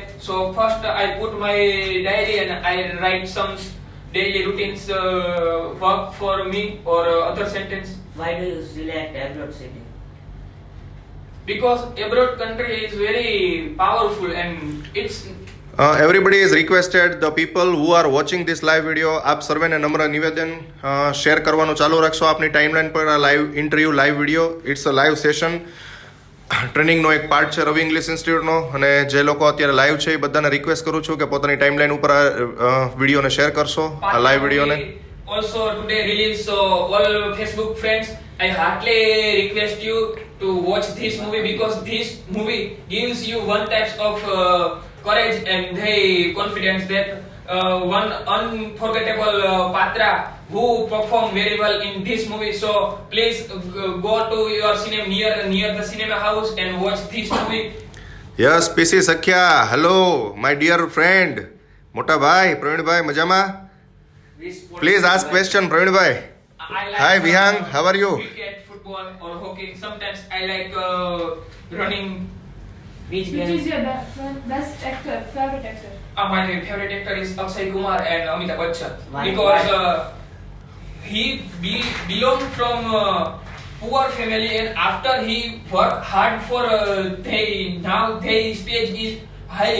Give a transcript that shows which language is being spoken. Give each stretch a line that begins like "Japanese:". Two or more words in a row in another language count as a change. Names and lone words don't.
English: So first I put my diary and I write some daily routines work for me or other sentence. Why do you select abroad city? Because abroad country is very powerful and it's Everybody is requested, the people who are watching this live video,
Gujarati: આપ સર્વેને નમ્ર નિવેદન શેર કરવાનું ચાલુ રાખશો આપની ટાઈમલાઈન પર. આ
English: live interview live video it's a live session
Gujarati: ટ્રેનિંગનો એક પાર્ટ છે રવિ ઇંગ્લિશ ઇન્સ્ટિટ્યૂટનો, અને જે લોકો અત્યારે લાઈવ છે એ બધાને રિક્વેસ્ટ કરું છું કે પોતાની ટાઈમલાઈન ઉપર આ વિડીયોને શેર કરશો, આ લાઈવ વિડીયોને.
English: Also today release, so all Facebook friends, I heartily request you to watch this movie because this movie gives you one types of courage and confidence that one unforgettable Patra who performed very well in this movie. So please go to your cinema near the cinema house and watch this movie. યસ પીસી સખ્યા, hello my dear friend,
Gujarati: મોટા ભાઈ
English: પ્રવીણભાઈ મજામાં? please ask question પ્રવીણભાઈ. I like Hi Vihang, how are you? cricket, football or hockey. Sometimes I like running. Which Which game? is your best actor, favorite actor? My favorite actor is Akshay Kumar and Amitabh Bachchan Why? because he belonged from poor family, and after he worked hard for now their stage is high.